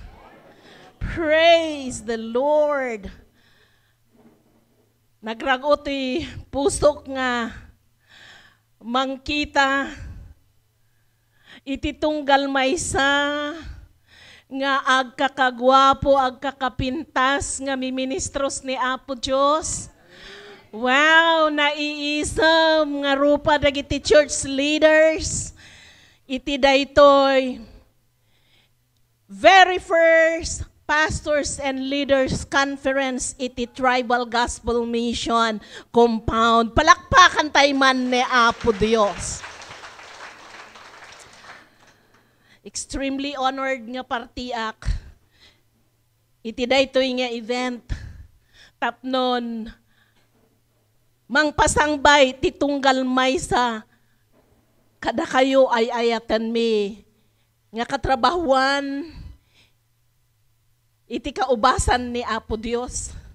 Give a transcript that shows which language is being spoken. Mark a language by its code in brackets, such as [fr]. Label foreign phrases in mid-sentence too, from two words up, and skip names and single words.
[en] Praise the Lord. [ilo] Nagragotoy pusok nga mangkita ititunggal maysa nga agkakagwapo, agkakapintas nga miministros ni Apo Diyos. Wow, naiisam nga rupa dagiti [en] church leaders. [ilo] Iti daytoy [en] very first Pastors and Leaders Conference [ilo] iti Tribal Gospel Mission Compound. Palakpakan tayo man ni Apo Dios. [en] Extremely honored [ilo] nga partiak. Iti daytoy nga event. Tapnon mangpasangbay titunggal maysa kada kayo ay ayatan mi nga katrabahuan iti kaubasan ni Apo Dios.